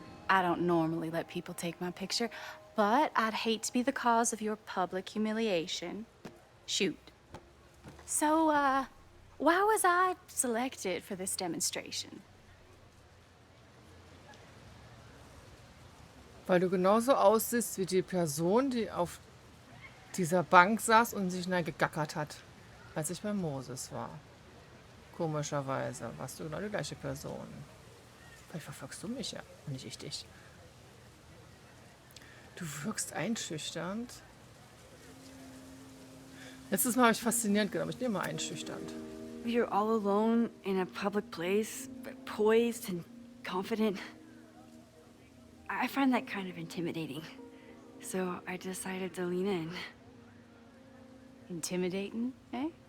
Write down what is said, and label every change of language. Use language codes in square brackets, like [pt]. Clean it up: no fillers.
[en] I don't normally let people take my picture, but I'd hate to be the cause of your public humiliation. Shoot. So, why was I selected for this demonstration? [de] Weil du genauso aussiehst wie die Person, die auf dieser Bank saß und sich gegackert hat, als ich bei Moses war. Komischerweise warst du genau die gleiche Person. Vielleicht verfolgst du mich ja und nicht ich dich. Du wirkst einschüchternd. Letztes Mal habe ich faszinierend genommen. Ich nehme mal einschüchternd. [en] You're all alone in a public place, poised and confident. I find that kind of intimidating. So I decided to lean in. Intimidating, eh?